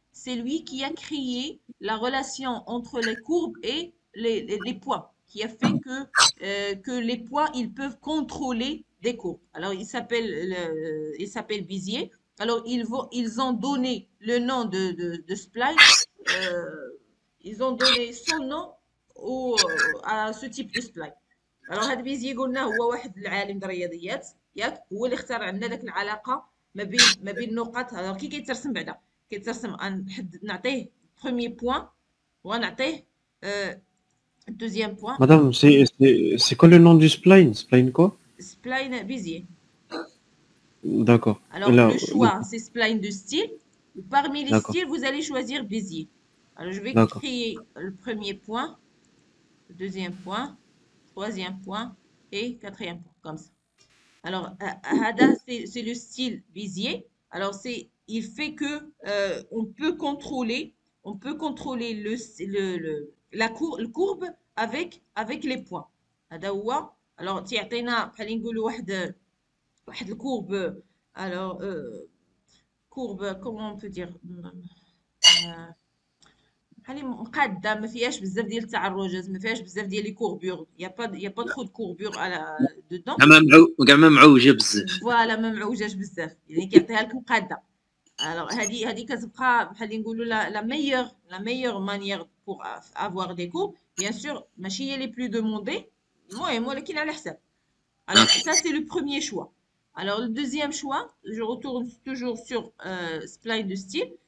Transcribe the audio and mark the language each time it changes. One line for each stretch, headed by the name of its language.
French: C'est lui qui a créé la relation entre les courbes et les points, qui a fait que les points, ils peuvent contrôler des courbes. Alors, il s'appelle Bézier. Alors, ils ont donné le nom de spline. Ils ont donné son nom à ce type de spline.
Arabic: alors هذا بيزي قلنا هو واحد العالم د الرياضيات ياك هو اللي اخترع لنا داك العلاقه ما بين النقط alors كي كيترسم بعدا كيترسم نعطيه بروميي بوين ونعطيه دوزيام بوين.
French: Madame, c'est quoi le nom du spline? Spline quoi? spline Bézier. D'accord. Alors Là, le choix c'est spline de style. Parmi les d'accord, styles vous allez choisir Bézier. Alors je vais d'accord. créer le premier point, le deuxième point, troisième point et quatrième point comme ça. Alors, Hada, c'est le style Bézier. Alors, il fait que on peut contrôler la courbe avec les points.
Arabic: هذا هو. Alors, تيعطينا بحال نقولوا واحد الكورب.
French: Alors, courbe, comment on peut dire?
Arabic: بحال مقاده ما فيهاش بزاف ديال التعرجات ما فيهاش بزاف ديال لي كوربور يا با ترو دو كوربور على دودون كاع ما معوجه بزاف. فوالا ما معوجاش بزاف يعني كيعطيها لك مقاده.
French: alors
Arabic: هذه كتبقى بحال نقولوا
French: la meilleure manière pour avoir des courbes bien sûr
Arabic: ماشي هي
French: les plus demandées
Arabic: المهم ولكن على حساب.
French: alors ça c'est le premier choix. alors le deuxième choix je retourne toujours sur spline de style.